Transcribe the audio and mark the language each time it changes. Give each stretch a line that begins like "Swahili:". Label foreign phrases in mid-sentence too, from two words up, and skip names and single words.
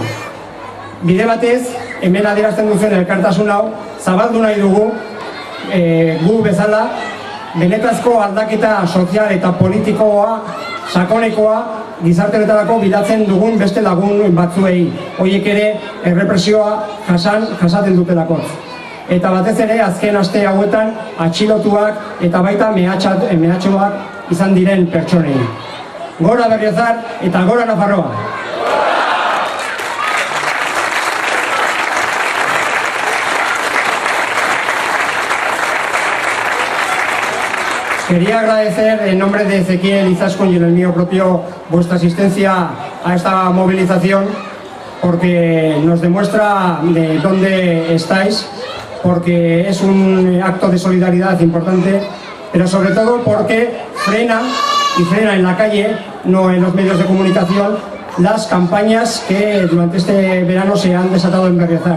Basque: Bide batez, hemen adierazten duzuen elkartasun hau, zabaldu nahi dugu, gu bezala, benetazko aldaketa sozial eta politikoa, sakonekoa, gizarteretarako bilatzen dugun beste lagun batzuei. Horiek ere, errepresioa jasaten dutelako. Eta batez ere, azken aste hauetan, atxilotuak eta baita mehatxoak izan diren pertsonei. Gora Berriozar eta gora Nafarroa!
Spanish: Quería agradecer en nombre de Ezequiel Izaskun y en el mío propio vuestra asistencia a esta movilización porque nos demuestra de dónde estáis, porque es un acto de solidaridad importante, pero sobre todo porque frena en la calle, no en los medios de comunicación, las campañas que durante este verano se han desatado en Berriozar.